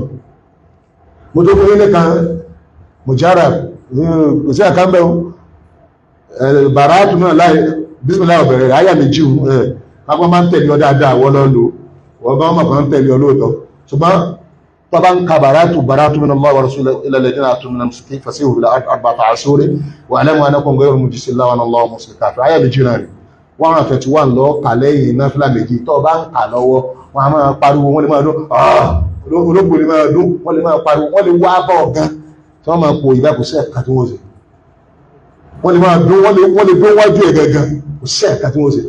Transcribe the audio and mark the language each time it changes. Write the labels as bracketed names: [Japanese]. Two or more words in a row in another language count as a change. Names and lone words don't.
[Yoruba] mo tó fún ilé kan mùjára kò sí àkàmbẹ́ bàrátù náà láì bísmìlá ọ̀bẹ̀rẹ̀ àyà méjì kápá máa ń tẹ̀lé ọ dáadáa wọ́n lọ lò wọ́n bá mọ̀ kan tẹ̀lé ọ lóòótọ́, ṣùgbọ́n tọ́bá ń ka bàrátù [Arabic] من الله ورسوله إلى الذين عاهدتم من المشركين فسيحوا في الأرض أربعة أشهر واعلموا أنكم غير معجزي الله وأن الله مخزي الكافرين. [Yoruba] àyà méjì náà rẹ̀ 121 lọ kà lẹ́yìn náfìlà méjì tó bá ń kà lọ́wọ́ wọn a máa pariwo, wọ́n lè máa dún olóògbò lè máa dún, wọ́n lè máa pariwo, wọ́n lè wá bọ̀ gan tí wọ́n máa pò ìbá kò sí ẹ̀ka tí wọ́n ṣe, wọ́n lè máa dún, wọ́n lè dún wájú ẹ̀ gangan kò sí ẹ̀ka tí wọ́n ṣe.